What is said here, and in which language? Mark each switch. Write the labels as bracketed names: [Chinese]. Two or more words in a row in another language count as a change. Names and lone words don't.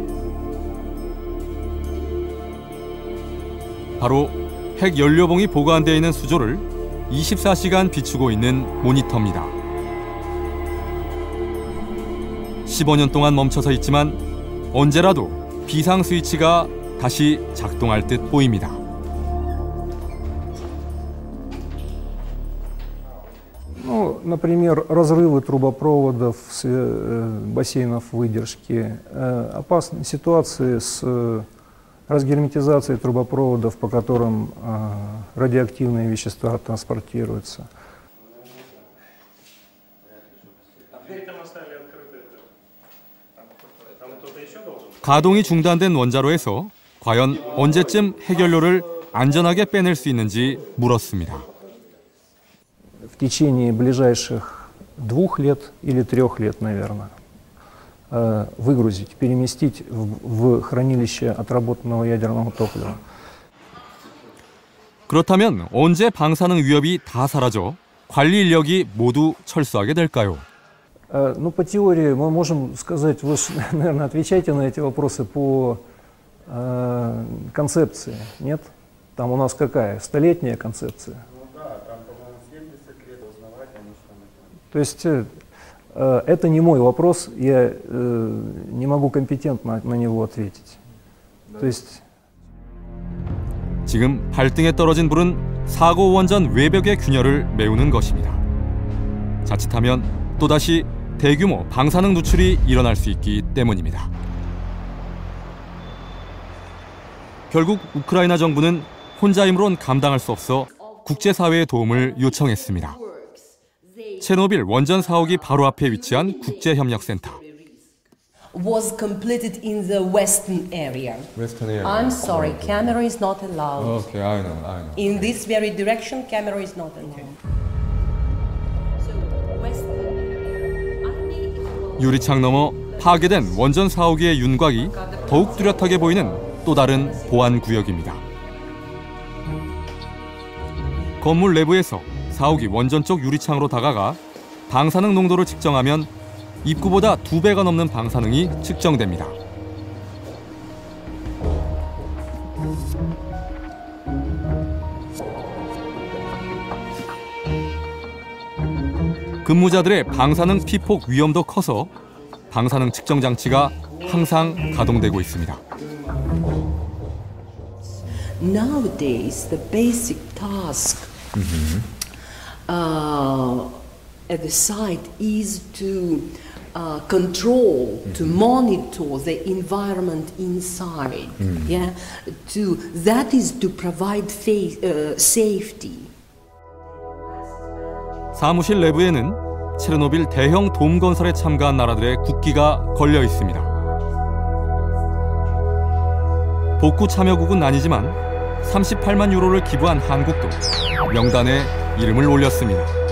[Korean] 바로 핵 연료봉이 보관되어 있는 수조를 24시간 비추고 있는 모니터입니다. 15년 동안 멈춰서 있지만 언제라도 비상 스위치가 다시 작동할 듯 보입니다. [Russian] Например, разрывы трубопроводов, бассейнов выдержки, опасные ситуации с разгерметизацией трубопроводов, по которым радиоактивные вещества транспортируются. [Korean] 가동이 중단된 원자로에서 과연 언제쯤 핵연료를 안전하게 빼낼 수 있는지 물었습니다. [Russian] В течение ближайших 2 лет или 3 лет, наверное, выгрузить, переместить в хранилище отработанного ядерного топлива. [Korean] 그렇다면 언제 방사능 위협이 다 사라져 관리 인력이 모두 철수하게 될까요? [Russian] Ну, по теории мы можем сказать, вы, наверное, отвечаете на эти вопросы по концепции, нет? Там у нас какая? 100-летняя концепция. То есть это не мой вопрос, я не могу компетентно на него ответить. То есть [Korean] 지금 발등에 떨어진 불은 사고 원전 외벽의 균열을 메우는 것입니다. 자칫하면 또다시 대규모 방사능 누출이 일어날 수 있기 때문입니다. 결국 우크라이나 정부는 혼자 힘으론 감당할 수 없어 국제사회의 도움을 요청했습니다. 체르노빌 원전 4호기 바로 앞에 위치한 국제협력센터. [English] Was completed in the western area. Western area. I'm sorry, camera is not allowed. Okay, I know. In this very direction, camera is not allowed. So, western area. [Korean] 유리창 너머 파괴된 원전 4호기의 윤곽이 더욱 뚜렷하게 보이는 또 다른 보안 구역입니다. 건물 내부에서 4호기 원전 쪽 유리창으로 다가가 방사능 농도를 측정하면 입구보다 2배가 넘는 방사능이 측정됩니다. 근무자들의 방사능 피폭 위험도 커서 방사능 측정 장치가 항상 가동되고 있습니다. [English] Nowadays, the basic task at the site is to control, to monitor the environment inside. Yeah, that is to provide safety. [Korean] 사무실 내부에는 체르노빌 대형 돔 건설에 참가한 나라들의 국기가 걸려 있습니다. 복구 참여국은 아니지만 38만 유로를 기부한 한국도 명단에 이름을 올렸습니다.